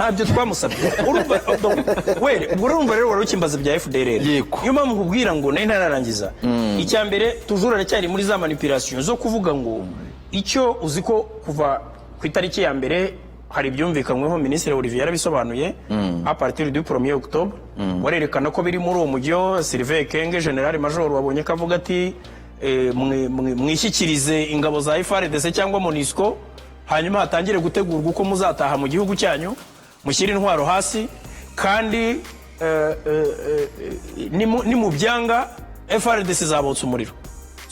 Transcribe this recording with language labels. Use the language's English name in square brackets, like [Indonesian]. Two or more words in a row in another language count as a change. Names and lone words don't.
[Kinyarwanda] Ntabyo twamusabye. Urumva rero wari ukimbaza bya FDLR. Iyo mpamvu nkubwira ngo nari ntararangiza. Icya mbere toujours aracyari muri za manipulation zo kuvuga ngo icyo uziko kuva ku itariki ya mbere hari byumvikanyweho, Minisitiri Olivier yarabisobanuye [French] a partir du 1er octobre, [Kinyarwanda] warerekana ko biri muri uwo mujyo. Sylvain Kenge General Major wabonye kavuga ati mwishyikirize ingabo za FARDC cyangwa MONUSCO, hanyuma hatangire gutegurwa uko muzataha mu gihugu cyanyu, mushyire intwaro hasi, kandi ni mu byanga FARDC zabotsa umuriro.